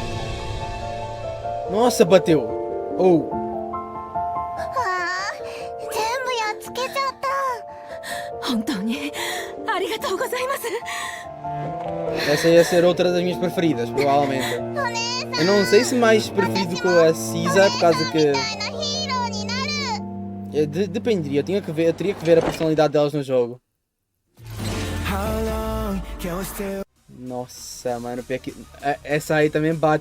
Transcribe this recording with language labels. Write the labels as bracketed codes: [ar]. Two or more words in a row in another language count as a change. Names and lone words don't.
[pt] Nossa, bateu. Oh. [ja] 全部やっつけちゃった。本当にありがとうございます。 [pt] Essa ia ser outra das minhas preferidas, provavelmente. Eu não sei se mais preferido com a Cisa, por causa que... Dependeria, eu teria que ver a personalidade delas no jogo. Nossa, mano, essa aí também bate.